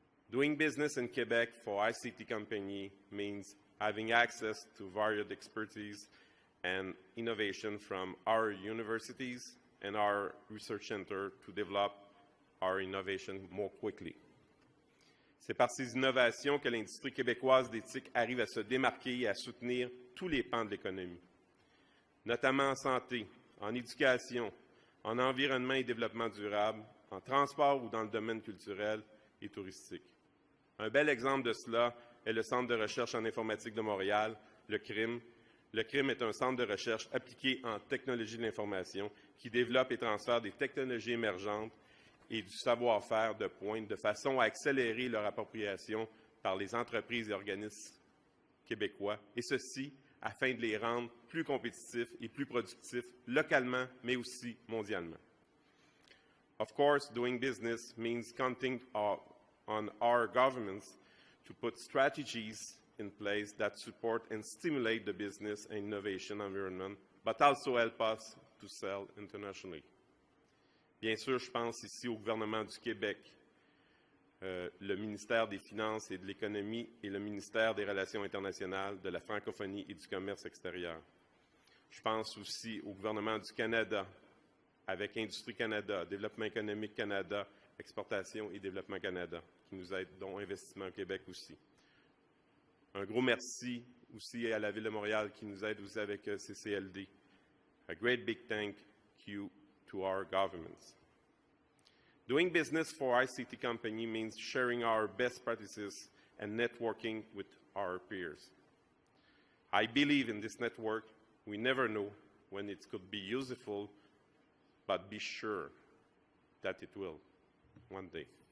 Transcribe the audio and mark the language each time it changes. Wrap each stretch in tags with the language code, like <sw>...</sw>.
<en>Doing business in Quebec for ICT company means having access to varied expertise and innovation from our universities and our research center to develop our innovation more quickly.</en> <fr>C'est par ces innovations que l'industrie québécoise des TIC arrive à se démarquer et à soutenir tous les pans de l'économie, notamment en santé, en éducation, en environnement et développement durable, en transport ou dans le domaine culturel et touristique. Un bel exemple de cela est le Centre de recherche en informatique de Montréal, le CRIM. Le CRIM est un centre de recherche appliqué en technologie de l'information qui développe et transfère des technologies émergentes et du savoir-faire de pointe de façon à accélérer leur appropriation par les entreprises et organismes québécois, et ceci afin de les rendre plus compétitifs et plus productifs localement, mais aussi mondialement.</fr> <en>Of course, doing business means counting on our governments to put strategies in place that support and stimulate the business and innovation environment, but also help us to sell internationally.</en> <fr>Bien sûr, je pense ici au gouvernement du Québec, le ministère des Finances et de l'Économie et le ministère des Relations internationales, de la francophonie et du commerce extérieur. Je pense aussi au gouvernement du Canada, avec Industrie Canada, Développement économique Canada, Exportation et Développement Canada, qui nous aident, dont Investissement au Québec aussi. Un gros merci aussi à la Ville de Montréal qui nous aide aussi avec CCLD.</fr> <en>A great big thank you to our governments. Doing business for ICT company means sharing our best practices and networking with our peers. I believe in this network. We never know when it could be useful, but be sure that it will one day.</en>